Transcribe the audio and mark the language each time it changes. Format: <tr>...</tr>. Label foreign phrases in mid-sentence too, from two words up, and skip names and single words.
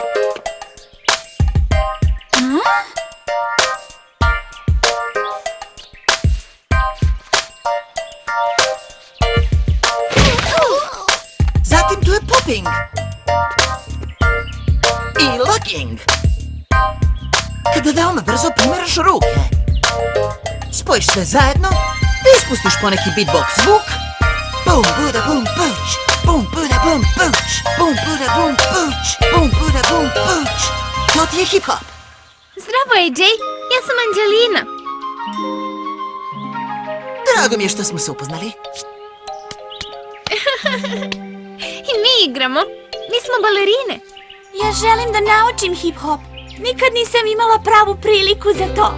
<sr>Zatim tu je popping i locking, kada veoma brzo pomeraš ruke. Spojiš sve zajedno i ispustiš poneki beatbox zvuk. Bum, buda, bum, punch. Bum, buda, bum, punch. Bum, buda, bum, punch. Bum, buda, bum, punch. To ti je hip-hop. Zdravo, AJ. Ja sam Anđelina. Drago mi je što smo se upoznali. I mi igramo. Mi smo balerine. Ja želim da naučim hip-hop. Nikad nisam imala pravu priliku za to.</sr>